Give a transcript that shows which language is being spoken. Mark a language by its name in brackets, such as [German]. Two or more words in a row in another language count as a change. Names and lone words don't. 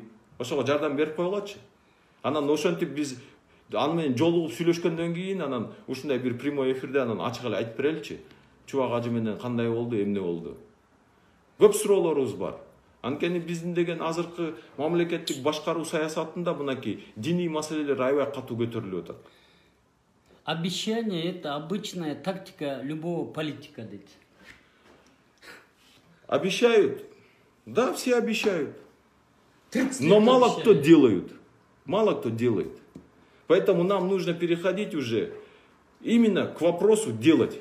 [Kyrgyz] Ошого жардам берип койгулачы. Анан ошентип биз аны менен жолугуп сүйлөшкөндөн кийин анан ушундай бир [Russian] прямой эфирде [Kyrgyz] анан ачык эле айтып береличи. Чубак ажы менен кандай болду, эмне болду. Көп суроолорубуз бар. Анткени биздин деген азыркы мамлекеттик башкаруу саясатында мынакей диний маселелер аябай катуу көтөрүлүп атат. [Russian] Обещание — это обычная тактика любого политика, дейт. Обещают. Да, все обещают. Но мало кто делают. Мало кто делает. Поэтому нам нужно переходить уже именно к вопросу делать.